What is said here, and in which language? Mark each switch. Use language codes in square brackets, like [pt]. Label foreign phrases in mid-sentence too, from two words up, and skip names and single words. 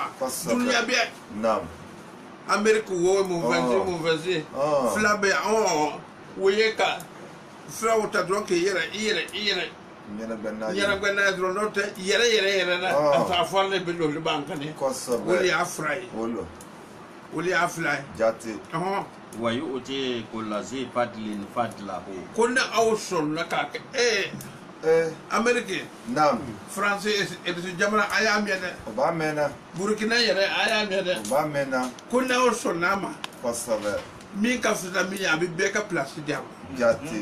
[bm] Dunuya bɛɛ. Amérique wo mun fɛnse. Fila bɛ o ye ka filaw ta dɔrɔn k'i yɛrɛ ɲɛnabɔ n'a ye dɔrɔn n'o tɛ yɛrɛ la asafurula le bɛ olu b'an kan ye. O de y'a fura ye. O de y'a fila ye. Jate. [ar] ويؤت كل ذي فضل فضله. [bm] Ko ni aw sɔnna k'a kɛ Amérique. France jamana a y'a mɛn dɛ. O b'a mɛn na. Burukina yɛrɛ a y'a mɛn dɛ. O b'a mɛn na. Ko n'aw sɔnn'a ma. Kosɛbɛ. Min ka fisa min ye a bɛ bɛɛ ka place di a ma. Jate.